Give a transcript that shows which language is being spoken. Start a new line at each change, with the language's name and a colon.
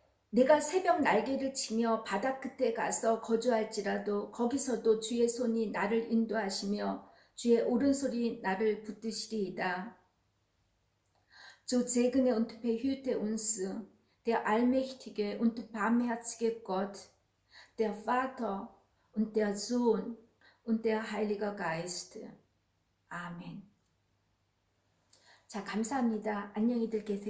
Korean: 내가 새벽 날개를 치며 바다 끝에 가서 거주할지라도 거기서도 주의 손이 나를 인도하시며 주의 오른손이 나를 붙드시리이다.
German: So segne und behüte uns, der allmächtige und barmherzige Gott, der Vater und der Sohn und der Heilige Geist.
Korean: 아멘. 자, 감사합니다. 안녕히들 계세요.